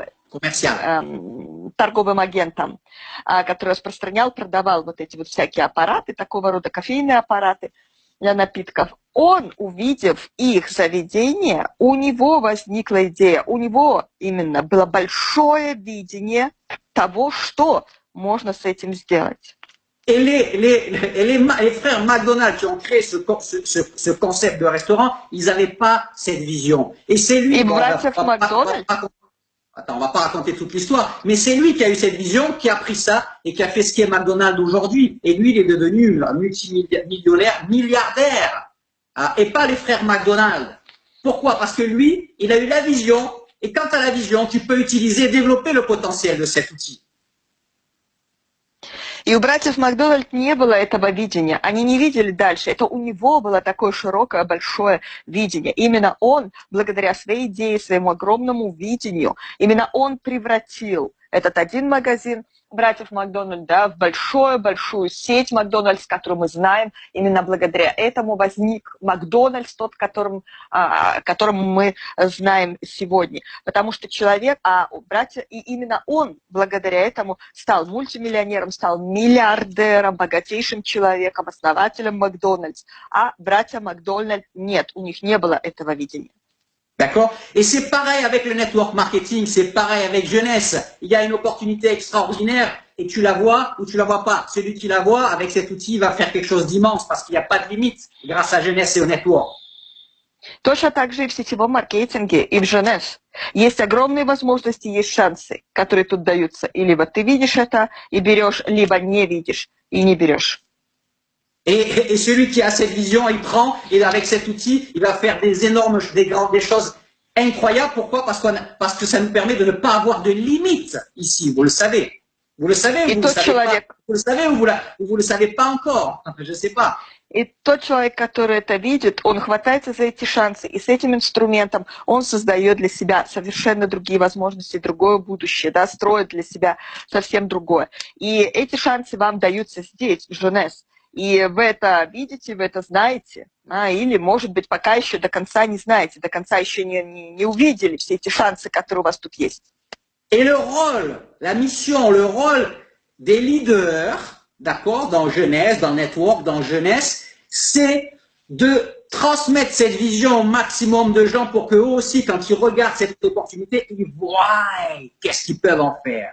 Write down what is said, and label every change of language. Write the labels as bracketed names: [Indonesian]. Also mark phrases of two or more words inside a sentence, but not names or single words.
[Russian] Торговым агентом, который распространял, продавал вот эти вот всякие аппараты, такого рода кофейные аппараты для напитков. Он, увидев их заведение, у него возникла идея, у него именно было большое видение того, что можно с этим сделать. [French] Et les frères McDonald's qui ont créé ce concept de restaurant, ils n'avaient pas cette vision. Et c'est lui. Attends, on va pas raconter toute l'histoire, mais c'est lui qui a eu cette vision, qui a pris ça et qui a fait ce qu'est McDonald's aujourd'hui. Et lui, il est devenu multimillionnaire, milliardaire, et pas les frères McDonald's. Pourquoi? Parce que lui, il a eu la vision, et quant à la vision, tu peux utiliser et développer le potentiel de cet outil. [Russian] И у братьев Макдональд не было этого видения. Они не видели дальше. Это у него было такое широкое, большое видение. Именно он, благодаря своей идее, своему огромному видению, именно он превратил этот один магазин братьев Макдональд, да, в большую сеть Макдональдс, которую мы знаем. Именно благодаря этому возник Макдональдс, тот, которым мы знаем сегодня. Потому что человек, братья, и именно он благодаря этому стал мультимиллионером, стал миллиардером, богатейшим человеком, основателем Макдональдс. А братья Макдональд нет, у них не было этого видения. [French] D'accord? Et c'est pareil avec le [English] network marketing, [French] c'est pareil avec jeunesse. Il y a une opportunité extraordinaire et tu la vois ou tu la vois pas. Celui qui la voit, avec cet outil, va faire quelque chose d'immense parce qu'il n'y a pas de limite grâce à jeunesse et au network. [Russian] Точно так же и в сетевом маркетинге, и в Женес. Есть огромные возможности, есть шансы, которые тут даются. И либо ты видишь это и берешь, либо не видишь и не берешь. [French] Et celui qui a cette vision, il prend, et avec cet outil, il va faire des choses incroyables. Pourquoi? Parce que ça nous permet de ne pas avoir de limites ici. Vous le savez. Vous le savez ou vous le savez pas? Vous le savez ou vous le savez pas encore? Je sais pas. [Russian] И тот человек, который это видит, он хватается за эти шансы, и с этим инструментом он создает для себя совершенно другие возможности, другое будущее, да, строит для себя совсем другое. И эти шансы вам даются здесь, в Женес. И вы это видите, вы это знаете, или, может быть, пока еще до конца не знаете, до конца еще не увидели все эти шансы, которые у вас тут есть. [French] Et le rôle, la mission, le rôle des leaders, d'accord, dans Jeunesse, dans Network, dans Jeunesse, c'est de transmettre cette vision au maximum de gens pour qu'eux aussi, quand ils regardent cette opportunité, ils voient qu'est-ce qu'ils peuvent en faire.